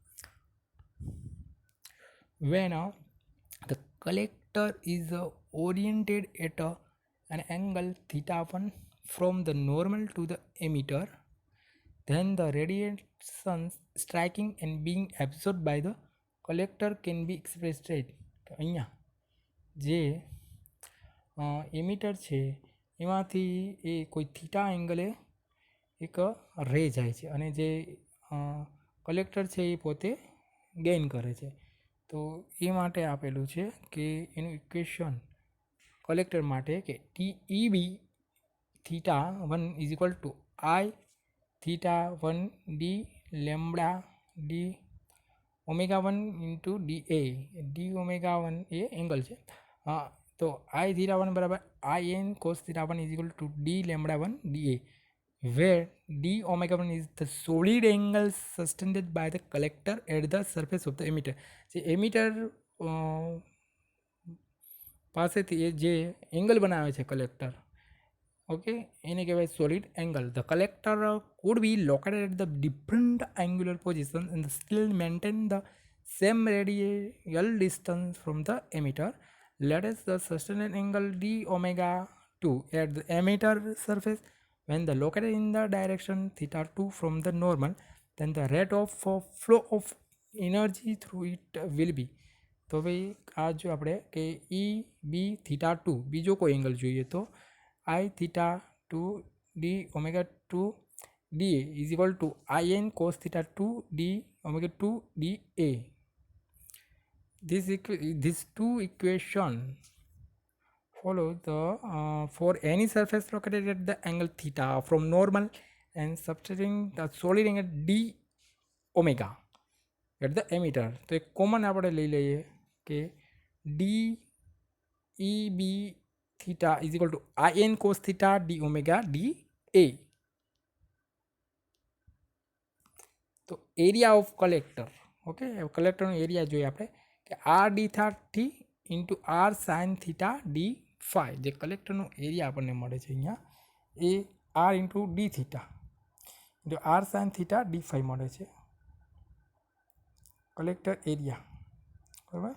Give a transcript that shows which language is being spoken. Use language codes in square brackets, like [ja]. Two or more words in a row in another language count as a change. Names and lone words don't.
[en] When the collector is oriented at an angle θ1 from the normal to the emitter, then the radiation striking and being absorbed by the collector can be expressed as [gu] અહીંયા જે એમિટર છે એમાંથી એ કોઈ થીટા એંગલે એક રે જાય છે અને જે કલેક્ટર છે એ પોતે ગેઇન કરે છે. તો એ માટે આપેલું છે કે એનું ઇક્વેશન કલેક્ટર માટે કે TEB θ1 [en] is equal to [gu] I θ1 d લેમ્બડા d ઓમેગા 1 ઇન્ટુ DA. [en] d⍵1 [gu] એ એંગલ છે. તો [en] I θ1 બરાબર IN cos θ1 is equal to d લેમ્બડા 1 DA, where d⍵1 is the solid angle sustained by the collector at the surface of the emitter. [gu] જે એમિટર પાસેથી એ જે એંગલ બનાવે છે કલેક્ટર, ઓકે, એને કહેવાય સોલિડ એંગલ. [en] the collector could be located at the different angular position and still maintain the same radial distance from the emitter. Let us the sustained angle d⍵2 at the emitter surface when the located in the direction θ2 from the normal, then the rate of flow of energy through it will be. [gu] તો ભાઈ આ જો આપણે કે EB θ2 બીજો કોઈ એંગલ જોઈએ તો I θ2 d⍵2 DA [en] is equal to [gu] IN cos θ2 d⍵2 DA. [en] These two equations follow the for any surface located at the angle theta from normal and substituting the solid angle d⍵ at the emitter. [gu] તો એક કોમન આપણે લઈ લઈએ કે DEB theta [en] is equal to [gu] IN cos theta d⍵DA. તો [en] area of collector, [gu] ઓકે, કલેક્ટરનો એરિયા જોઈએ આપણે કે r d⍵ ઇન્ટુ r sin θ d⍵, જે કલેક્ટરનો એરિયા આપણને મળે છે અહીંયા એ r ઇન્ટુ d⍵ ઇન્ટુ r sin θ d⍵ મળે છે કલેક્ટર એરિયા, બરાબર.